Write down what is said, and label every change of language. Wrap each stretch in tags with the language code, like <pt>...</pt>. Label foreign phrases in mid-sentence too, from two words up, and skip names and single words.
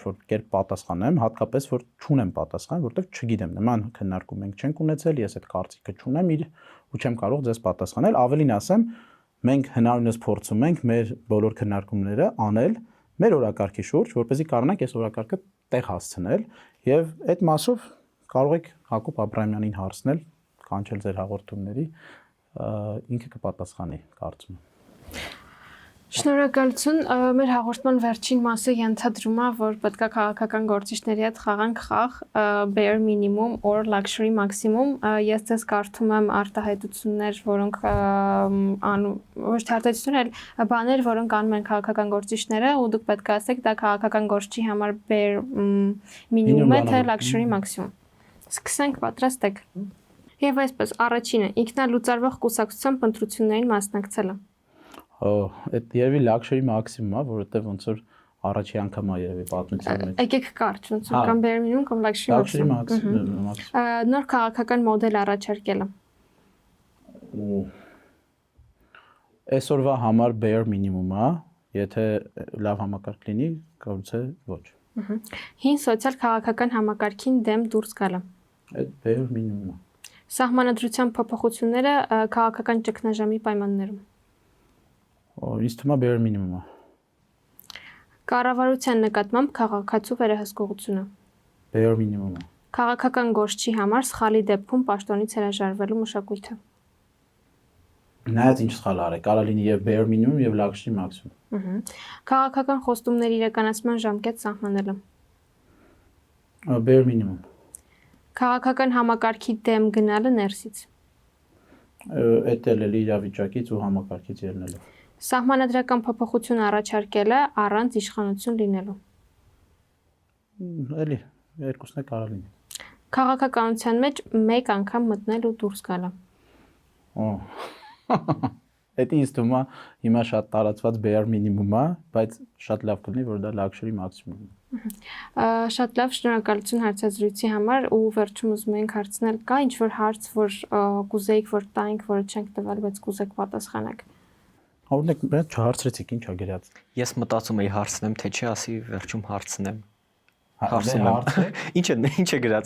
<hy>ինչ-որ կերպ պատասխանեմ, հատկապես որ չունեմ պատասխան, որտեղ չգիտեմ, նման քննարկում մենք չենք ունեցել, ես այդ կարծիքը չունեմ ու չեմ կարող ձեզ պատասխանել, ավելին ասեմ, մենք հնարավորինս փորձում ենք մեր բոլոր քննարկումները անել մեր օրակարգի շուրջ, որպեսզի կարողանանք այս օրակարգը տեղ հասցնել եւ այդ մասով կարող եք Հակոբ Աբրահամյանին հարցնել, կանչել ձեր հաղորդումների, ինքը կպատասխանի, կարծում եմ։ Շնորհակալություն, մեր հաղորդման վերջին մասը ենթադրում է, որ պետք է քաղաքական գործիչների հետ խաղանք խաղ</hy> <en>bare minimum or luxury maximum,</en> <hy>ես ձեզ կարդում եմ արտահայտություններ, որոնք ոչ թե արտահայտություններ, այլ բաներ, որոնք անում են քաղաքական գործիչները, ու դուք պետք է ասեք, դա քաղաքական գործչի համար</hy> <en>bare minimum</en> <hy>է, թե</hy> <en>luxury maximum։</en> <hy>Սկսենք, պատրաստ եք։ Եվ այսպես, առաջինը, ինքնալուծարվող կուսակցության ընտրություններին մասնակցելը։ Այդ երևի</hy> <en>luxury maximum</en> <hy>է, որովհետև ոնց որ առաջի անգամ է երևի պատմության մեջ։ Եկեք կարճ, ոնց որ կամ</hy> <en>bare minimum</en> <hy>կամ</hy> <en>luxury maximum։</en> <hy>Նոր քաղաքական մոդել առաջարկելը։ Այսօրվա համար</hy> <en>bare minimum</en> <hy>է, եթե լավ համակարգ լինի, կգուցե ոչ։ Հին սոցիալ քաղաքական համակարգին դեմ դուրս գալը։ Այդ</hy> <en>bare minimum</en> <hy>է։ Սահմանադրության փոփոխությունները քաղաքական ճգնաժամի պայմաններում։ Ինձ թվում է</hy> <en>bare minimum</en> <hy>է։ Կառավարության նկատմամբ քաղաքացու վերահսկողությունը։</hy> <en>Bare minimum է։</en> <hy>Քաղաքական գործչի համար սխալի դեպքում պաշտոնից հրաժարվելու մշակույթը։ Նայած ինչ սխալ արել, կարող լինի եւ</hy> <en>bare minimum</en> <hy>եւ</hy> <en>luxury maximum։</en> <hy>Քաղաքական խոստումների իրականացման ժամկետ սահմանելը։</hy> <en>Bare minimum։</en> <hy>Քաղաքական համակարգի դեմ գնալը ներսից։ Էդ էլ իրավիճակից ու համակարգից ելնելով։ Սահմանադրական փոփոխություն առաջարկելը առանց իշխանություն լինելու։ Էլի երկուսն է կարող լինի։ Քաղաքականության մեջ մեկ անգամ մտնել ու դուրս գալը։ Դա ինձ թվում է հիմա շատ տարածված</hy> <en>bare minimum</en> <hy>է, բայց շատ լավ կլինի, որ դա</hy> <en>luxury maximum</en> <hy>է։ Շատ լավ, շնորհակալություն հարցազրույցի համար ու վերջում ուզում ենք հարցնել, կա ինչ-որ հարց, որ կուզեիք, որ տայինք, որը չենք տվել, բայց կուզեք պատասխանեք։ Օրինակ, մենք չհարցրեցիք, ի՞նչ է գրած։ Ես մտածում էի հարցնեմ, թե չի, ասի վերջում հարցնեմ։ Ինչ է գրած։</hy>